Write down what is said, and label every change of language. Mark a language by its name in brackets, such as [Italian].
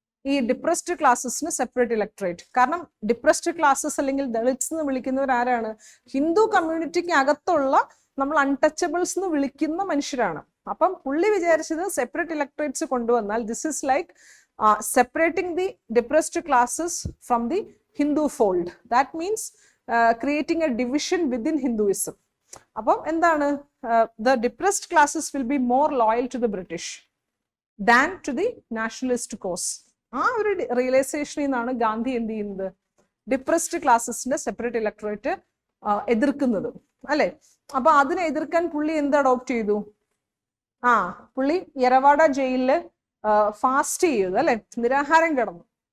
[Malayalam] ഈ depressed ക്ലാസ്സസിന് separate electorate. കാരണം depressed classes അല്ലെങ്കിൽ ദളിറ്റ്സ് എന്ന് വിളിക്കുന്നവർ ആരാണ്? ഹിന്ദു കമ്മ്യൂണിറ്റിക്ക് അകത്തുള്ള നമ്മൾ അൺടച്ചബിൾസ് എന്ന് വിളിക്കുന്ന മനുഷ്യരാണ്. അപ്പം പുള്ളി വിചാരിച്ചത് സെപ്പറേറ്റ് ഇലക്ടറേറ്റ്സ് കൊണ്ടുവന്നാൽ [English] This is like separating the depressed classes from the Hindu fold. That means creating a division within Hinduism. [Malayalam] അപ്പം എന്താണ്? [English] The depressed classes will be more loyal to the British than to the nationalist cause. [Malayalam] ആ ഒരു റിയലൈസേഷനിൽ നിന്നാണ് ഗാന്ധി എന്ത് ചെയ്യുന്നത്? Depressed ക്ലാസ്സസിന്റെ separate electorate എതിർക്കുന്നത്, അല്ലെ? അപ്പൊ അതിനെ എതിർക്കാൻ പുള്ളി എന്ത് അഡോപ്റ്റ് ചെയ്തു? പുള്ളി യെരവാഡ ജയിലില് ഫാസ്റ്റ് ചെയ്തു, അല്ലെ? നിരാഹാരം കിടന്നു.